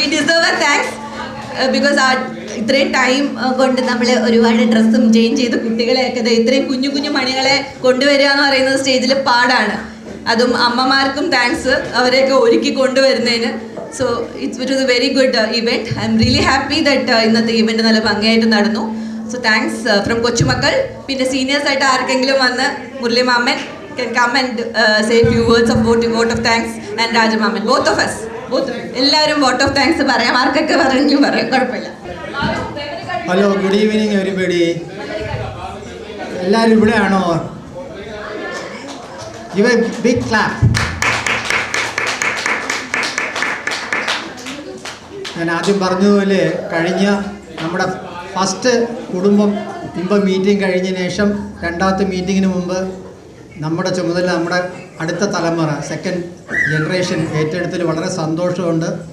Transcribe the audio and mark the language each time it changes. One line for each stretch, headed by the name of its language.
English: we deserve a thanks because
Malayalam: ഇത്രയും time കൊണ്ട് നമ്മൾ ഒരുപാട് ഡ്രസ്സും ചേഞ്ച് ചെയ്ത് കുട്ടികളെയൊക്കെ ഇത്രയും കുഞ്ഞു കുഞ്ഞു മണികളെ കൊണ്ടുവരിക എന്ന് പറയുന്നത് സ്റ്റേജിൽ പാടാണ്. അതും അമ്മമാർക്കും താങ്ക്സ് അവരെയൊക്കെ ഒരുക്കി കൊണ്ടുവരുന്നതിന്.
English: So it was a very good event. I'm really happy that
Malayalam: ഇന്നത്തെ ഇവൻറ്റ് നല്ല ഭംഗിയായിട്ട് നടന്നു.
English: So thanks from കൊച്ചുമക്കൾ.
Malayalam: പിന്നെ സീനിയേഴ്സായിട്ട് ആർക്കെങ്കിലും വന്ന് മുരളി മാമൻ
English: can come and say few words of vote of thanks and Rajamaman. Both of us.
Malayalam: എല്ലാവരും vote of thanks പറയാം. ആർക്കൊക്കെ പറഞ്ഞു പറയാം, കുഴപ്പമില്ല.
English: Hello, good evening everybody.
Malayalam: എല്ലാവരും ഇവിടെയാണോ?
English: Give a big clap.
Malayalam: ഞാൻ ആദ്യം പറഞ്ഞതുപോലെ കഴിഞ്ഞ നമ്മുടെ ഫസ്റ്റ് കുടുംബം മീറ്റിംഗ് കഴിഞ്ഞതിന് ശേഷം രണ്ടാമത്തെ മീറ്റിങ്ങിന് മുമ്പ് നമ്മുടെ ചുമതല നമ്മുടെ അടുത്ത തലമുറ സെക്കൻഡ് ജനറേഷൻ ഏറ്റെടുത്തതിൽ വളരെ സന്തോഷമുണ്ട്.